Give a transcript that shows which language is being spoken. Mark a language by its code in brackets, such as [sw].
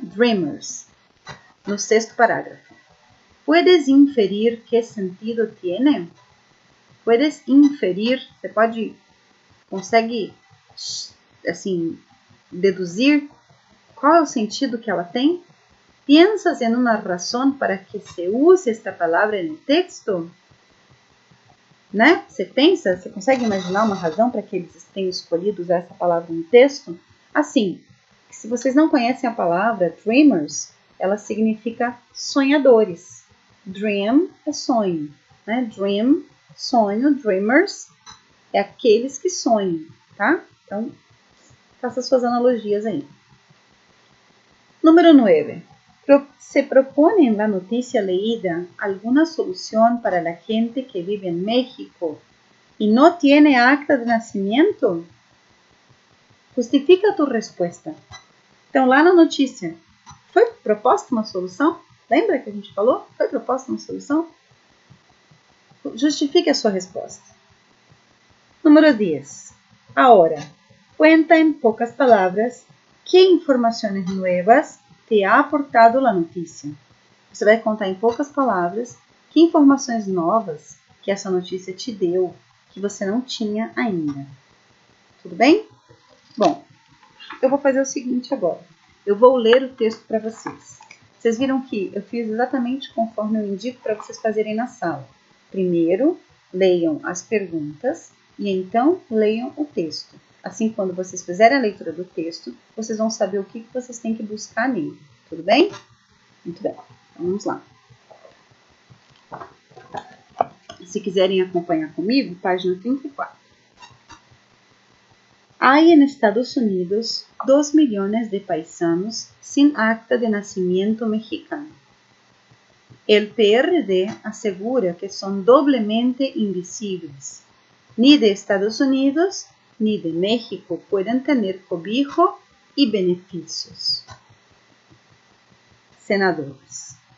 [pt] Dreamers, no 6º parágrafo. [es] ¿Puedes inferir qué sentido tiene? Puedes inferir, [pt] você consegue, assim, deduzir qual é o sentido que ela tem? [es] ¿Piensas en una razón para que se use esta palavra en el texto? [pt] Né? Você consegue imaginar uma razão para que eles tenham escolhido usar essa palavra no texto? Assim, se vocês não conhecem a palavra dreamers, ela significa sonhadores. Dream é sonho, né? Dream, sonho, dreamers é aqueles que sonham, tá? Então, faça suas analogias aí. Número 9. [es] ¿Se propone en la noticia leída alguna solución para la gente que vive en México y no tiene acta de nacimiento? Justifica tu respuesta. [pt] Então, lá na notícia, foi proposta uma solução? Lembra que a gente falou? Foi proposta uma solução? Justifique a sua resposta. Número 10. [es] Ahora, cuenta en pocas palabras qué informaciones nuevas te ha aportado la notícia. [pt] Você vai contar em poucas palavras que informações novas que essa notícia te deu, que você não tinha ainda. Tudo bem? Bom, eu vou fazer o seguinte agora. Eu vou ler o texto para vocês. Vocês viram que eu fiz exatamente conforme eu indico para vocês fazerem na sala. Primeiro, leiam as perguntas e então leiam o texto. Assim, quando vocês fizerem a leitura do texto, vocês vão saber o que vocês têm que buscar nele. Tudo bem? Muito bem. Então, vamos lá. Se quiserem acompanhar comigo, página 34. [es] Hay en Estados Unidos 2 millones de paisanos sin acta de nacimiento mexicano. El PRD asegura que son doblemente invisibles. Ni de Estados Unidos ni de México pueden tener cobijo y beneficios. Senadores.